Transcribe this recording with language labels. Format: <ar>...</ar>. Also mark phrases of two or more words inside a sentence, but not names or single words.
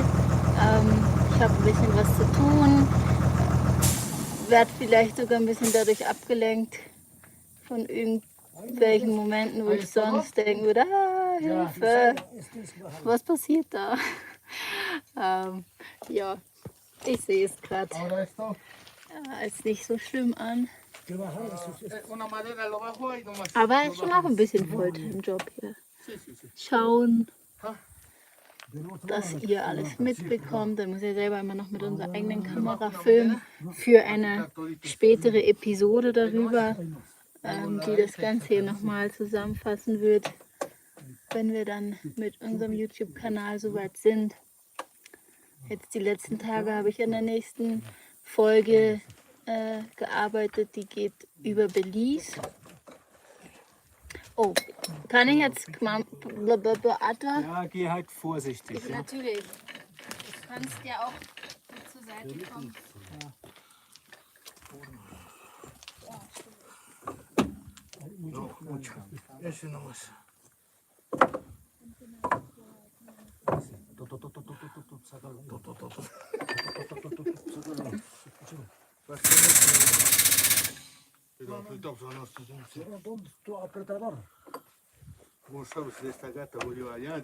<de>Ich habe ein bisschen was zu tun, werde vielleicht sogar ein bisschen dadurch abgelenkt von irgendwelchen Momenten, wo ich sonst denken würde, Hilfe, was passiert da? Ja, ich sehe es gerade.</de> <es>Ahora esto.</es> <de>Ist nicht so schlimm an.</de> <es>Una madera lo bajo y nomás.</es> <de>Aber es ist schon auch ein bisschen Fulltime-Job hier. Schauen, dass ihr alles mitbekommt. Dann muss ich selber immer noch mit unserer eigenen Kamera filmen für eine spätere Episode darüber, die das Ganze hier nochmal zusammenfassen wird, wenn wir dann mit unserem YouTube-Kanal soweit sind. Jetzt die letzten Tage habe ich an der nächsten Folge gearbeitet, die geht über Belize. Oh, kann ich jetzt beatmen? Ja, geh halt vorsichtig. Ja. Natürlich. Du kannst ja auch zur Seite kommen.</de> <es>Ese nomás. ¿Cómo sabes de esta gata murió allá?</es>